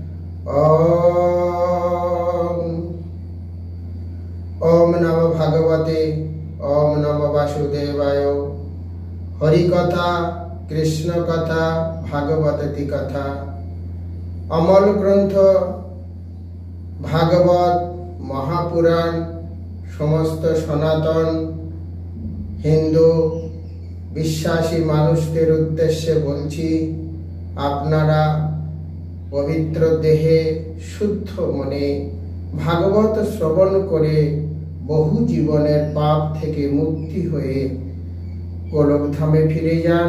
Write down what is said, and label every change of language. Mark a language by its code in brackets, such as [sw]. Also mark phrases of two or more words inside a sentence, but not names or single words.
[sa] ओम नमो भगवते ओम नमो वासुदेवाय। [bn] হরি কথা, কৃষ্ণ কথা, ভাগবতী কথা, অমল গ্রন্থ ভাগবত মহাপুরাণ সমস্ত সনাতন হিন্দু বিশ্বাসী মানুষদের উদ্দেশ্যে বলছি, আপনারা পবিত্র দেহে শুদ্ধ মনে ভাগবত শ্রবণ করে বহু জীবনের পাপ থেকে মুক্তি হয়ে গোলকধামে ফিরে যান।